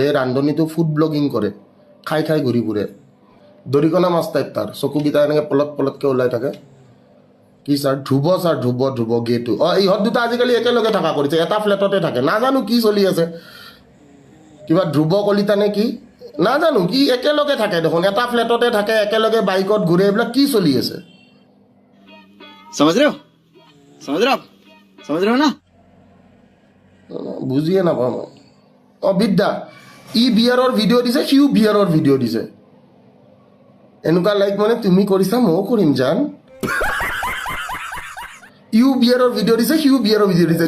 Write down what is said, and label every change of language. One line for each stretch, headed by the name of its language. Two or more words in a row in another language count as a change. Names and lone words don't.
Assamese: এই ৰান্ধনীটো
English: food blogging
Assamese: কৰে, খাই খাই ঘূৰি ফুৰে। দৰিকণা মাছ টাইপ তাৰ, চকুকেইটা এনেকৈ পলট পলটকৈ ওলাই থাকে। কি ছাৰ ধ্ৰুৱ গেটো। ইহঁত দুটা আজিকালি একেলগে থকা কৰিছে, এটা ফ্লেটতে থাকে। নাজানো কি চলি আছে, কিবা ধ্ৰুৱ কলিতা নে কি নাজানো, কি একেলগে থাকে দেখোন, এটা ফ্লেটতে থাকে, একেলগে বাইকত ঘূৰে। এইবিলাক কি চলি আছে?
Hindi: समझ रहे हो ना?
Assamese: বুজিয়ে নাপাওঁ মই। বিদ্যা ই বিয়াৰৰ ভিডিঅ' দিছে, সিও বিয়াৰৰ ভিডিঅ' দিছে। এনেকুৱা লাইক মানে তুমি কৰিছা ময়ো কৰিম জান। ইও বিয়াৰৰ ভিডিঅ' দিছে, সিও বিয়াৰৰ ভিডিঅ' দিছে।